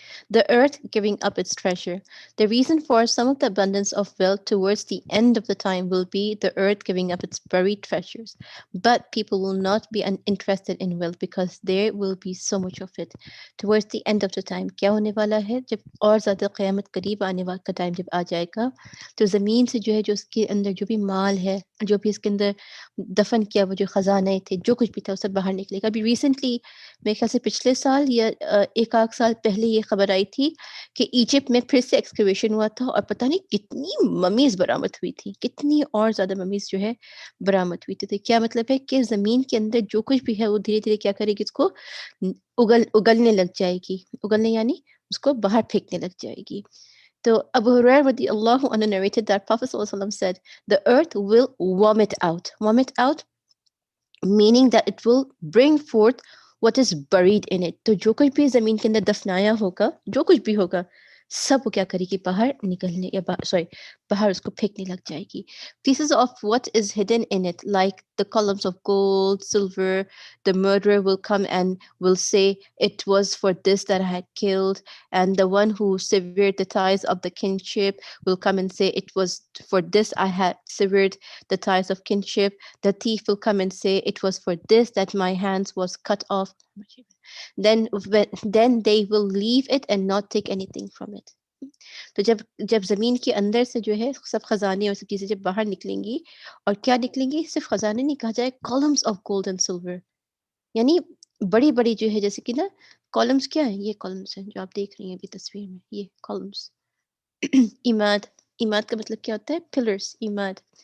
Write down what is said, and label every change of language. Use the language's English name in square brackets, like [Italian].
[English] The earth giving up its treasure. The reason for some of the abundance of wealth towards the end of the time will be the earth giving up its buried treasures. But people will not be uninterested in wealth because there will be so much of it. Towards the end of the time, [Hindi] क्या होने वाला है जब और ज़्यादा क़यामत करीब आने वाला का टाइम जब आ जाएगा तो ज़मीन से जो है जो उसके अंदर जो भी माल है जो भी इसके अंदर दफन किया वो जो खजाने थे जो कुछ भी था वो सब बाहर निकलेगा अभी रिसेंटली मेरे ख्याल से पिछले साल या एक आध साल पहले ये खबर आई थी कि इजिप्ट में फिर से एक्सकवेशन हुआ था और पता नहीं कितनी ममीज बरामद हुई थी कितनी और ज्यादा ममीज जो है बरामद हुई थी तो क्या मतलब है कि जमीन के अंदर जो कुछ भी है वो धीरे धीरे क्या करेगी इसको उगलने लग जाएगी उगलने यानी उसको बाहर फेंकने लग जाएगी [English] so Abu Hurairah radiallahu anhu narrated that Prophet sallallahu alaihi wasallam said, the earth will vomit out, meaning that it will bring forth what is buried in it. [Hindi] तो जो कुछ भी ज़मीन के अंदर दफनाया होगा, जो कुछ भी होगा, सब वो क्या करेगी बाहर निकलने या बाहर उसको फेंकने लग जाएगी. [English] Pieces of what is hidden in it, like the columns of gold, silver, the murderer will come and will say, it was for this that I had killed. And the one who severed the ties of the kinship will come and say, it was for this I had severed the ties of kinship. The thief will come and say, it was for this that my hands was cut off. Then they will leave it and not take anything from it. [Hindi] तो जब जब ज़मीन के अंदर से जो है सब खजाने और सब चीज़ें जब बाहर निकलेंगी और क्या निकलेंगी सिर्फ खजाने नहीं कहा जाए [English] columns of gold and silver [Hindi] यानी बड़ी बड़ी जो है जैसे कि ना कॉलम्स क्या है ये कॉलम्स हैं जो आप देख रही हैं अभी तस्वीर में ये कॉलम्स इमाद इमाद का मतलब क्या होता है पिलर्स इमाद